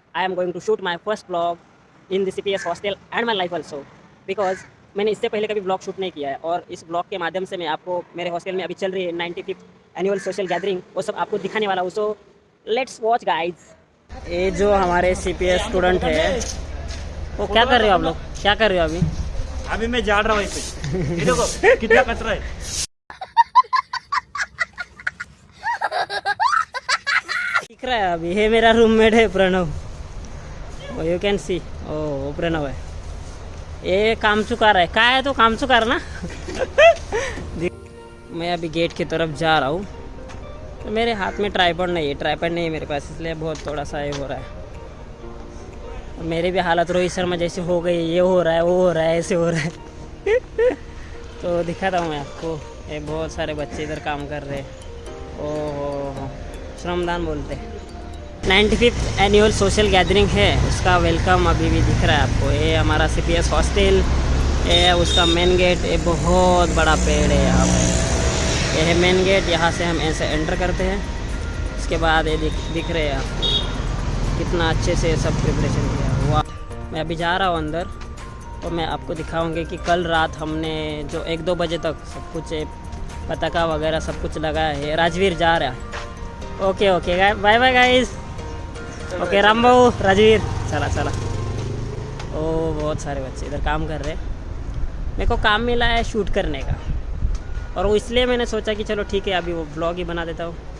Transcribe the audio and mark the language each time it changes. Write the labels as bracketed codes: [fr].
[en] I am going to shoot my first vlog in the CPS hostel and my life also because [hi] मैंने इससे पहले कभी blog shoot नहीं किया है और इस ब्लॉग के माध्यम से मैं आपको मेरे हॉस्टल में अभी चल रही है 95th एनुअल सोशल गैदरिंग वो सब आपको दिखाने वाला हूँ. [en] So let's watch guys. [hi] ये जो हमारे CPS स्टूडेंट है वो क्या कर रहे हो आप लोग? क्या कर रहे हो अभी? अभी मैं जा रहा हूँ इसे. ये देखो कितना कचरा है. दिख रहा है अभी. ये मेरा रूममेट है प्रणव. [en] You can see. [hi] ओ प्रणव है. ये काम चुका रहा है. क्या है तो काम चुका रहा ना. मैं अभी गेट की तरफ जा रहा हूँ. तो मेरे हाथ में ट्राइपॉड नहीं है. ट्राइपॉड नहीं है मेरे पास, इसलिए बहुत थोड़ा सा ये हो रहा है. मेरी भी हालत रोहित शर्मा जैसी हो गई. ये हो रहा है, वो हो रहा है, ऐसे हो रहा है. तो दिखाता हूँ मैं आपको. ये बहुत सारे बच्चे इधर काम कर रहे हैं. ओहो, श्रमदान बोलते हैं. 95th एनुअल सोशल गैदरिंग है, उसका वेलकम अभी भी दिख रहा है आपको. ये हमारा CPS हॉस्टल है, उसका मेन गेट. ये बहुत बड़ा पेड़ है यहाँ पे. ये है मेन गेट. यहाँ से हम ऐसे एंटर करते हैं. उसके बाद ये दिख रहे हैं आपको कितना अच्छे से सब प्रिपरेशन किया. वाह. मैं अभी जा रहा हूँ अंदर. तो मैं आपको दिखाऊंगी कि कल रात हमने जो 1-2 बजे तक सब कुछ पताका वगैरह सब कुछ लगाया है. राजवीर जा रहा है. Okay okay bye bye guys. Okay Ram भाऊ, राजवीर चला चला. ओ बहुत सारे बच्चे इधर काम कर रहे हैं. मेरे को काम मिला है शूट करने का और वो इसलिए मैंने सोचा कि चलो ठीक है अभी वो ब्लॉग ही बना देता हूँ.